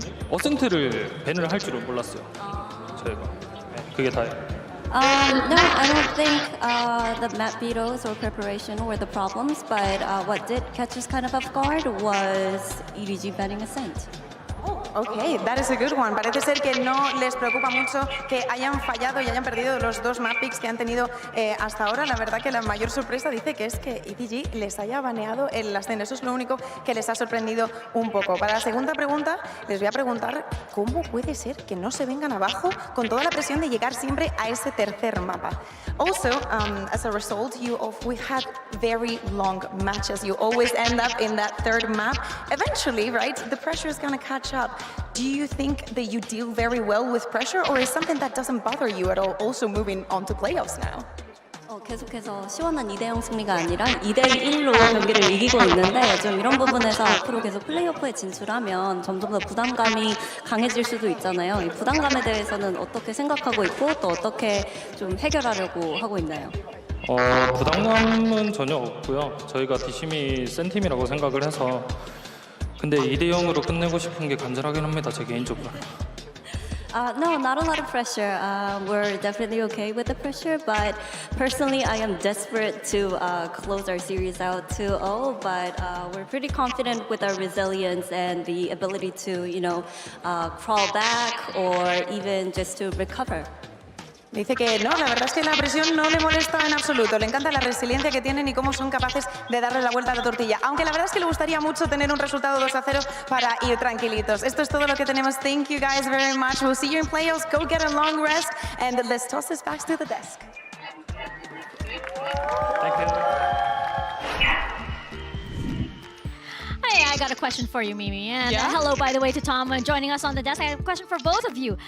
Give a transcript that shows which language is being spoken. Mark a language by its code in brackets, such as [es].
[ko] 어센트를 밴을 할 줄은 몰랐어요. 저희가. 네, 그게 다예요. [en] No, I don't think the map vetoes or preparation were the problems, but what did catch us kind of off guard was EDG banning Ascent. Ok, that is a good one. [es] Parece ser que no les preocupa mucho que hayan fallado y hayan perdido los 2 map picks que han tenido hasta ahora. La verdad que la mayor sorpresa dice que es que EDG les haya baneado el Ascent. Eso es lo único que les ha sorprendido un poco. Para la segunda pregunta, les voy a preguntar cómo puede ser que no se vengan abajo con toda la presión de llegar siempre a ese tercer mapa. [en] Also, as a result, we had very long matches. You always end up in that third map. Eventually, right, the pressure is going to catch up. Do you think that you deal very well with pressure, or is something that doesn't bother you at all, also moving on to playoffs now? [ko] 계속해서 시원한 2대0 승리가 아니라 2대1로 경기를 이기고 있는데, 좀 이런 부분에서 앞으로 계속 플레이오프에 진출하면 점점 더 부담감이 강해질 수도 있잖아요. 이 부담감에 대해서는 어떻게 생각하고 있고, 또 어떻게 좀 해결하려고 하고 있나요? 부담감은 전혀 없고요. 저희가 뒷심이 센 팀이라고 생각을 해서, 근데 2대0으로 끝내고 싶은 게 간절하긴 합니다, 제 개인적으로. [en] No, not a lot of pressure. We're definitely okay with the pressure, but personally, I am desperate to close our series out 2-0, but we're pretty confident with our resilience and the ability to, crawl back or even just to recover. [es] Dice que no, la verdad es que la presión no le molesta en absoluto. Le encanta la resiliencia que tienen y cómo son capaces de darle la vuelta a la tortilla. Aunque la verdad es que le gustaría mucho tener un resultado 2-0 para ir tranquilitos. Esto es todo lo que tenemos. [en] Thank you guys very much. We'll see you in playoffs. Go get a long rest. And let's toss this back to the desk. Thank you. Hey, I got a question for you, Mimi. And Yeah? hello, by the way, to Tom joining us on the desk. I have a question for both of you.